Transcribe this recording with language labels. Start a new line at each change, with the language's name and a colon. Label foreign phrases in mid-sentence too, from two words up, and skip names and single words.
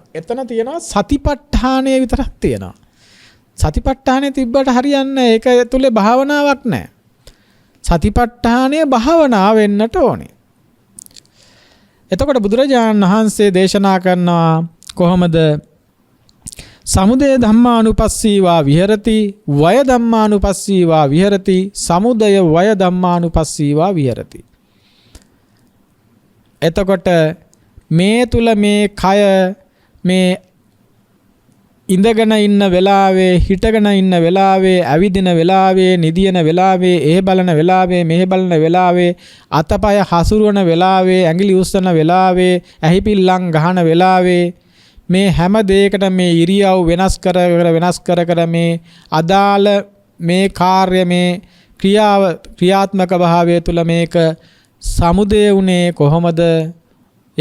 Sinhala: එතන තියෙනවා සතිපට්ඨානය විතරක් තියෙනවා. සතිපට්ඨානය තිබ්බට හරියන්නේ ඒක තුලේ භාවනාවක් නැහැ. සතිපට්ඨානය භාවනාව වෙන්නට ඕනේ. එතකොට බුදුරජාණන් වහන්සේ දේශනා කරනවා කොහොමද
Pali: සමුදය ධම්මානුපස්සීවා විහෙරති වය ධම්මානුපස්සීවා විහෙරති සමුදය වය ධම්මානුපස්සීවා විහෙරති.
Sinhala: එතකොට මේ තුල මේ කය මේ ඉඳගෙන ඉන්න වෙලාවේ හිටගෙන ඉන්න වෙලාවේ ඇවිදින වෙලාවේ නිදින වෙලාවේ එහෙ බලන වෙලාවේ මෙහෙ බලන වෙලාවේ අතපය හසුරවන වෙලාවේ ඇඟිලි උස්සන වෙලාවේ ඇහි පිල්ලම් ගහන වෙලාවේ මේ හැම දෙයකට මේ ඉරියව් වෙනස් කර මේ අදාළ මේ කාර්ය මේ ක්‍රියාත්මක භාවය තුල මේක සමුදේ උනේ කොහොමද?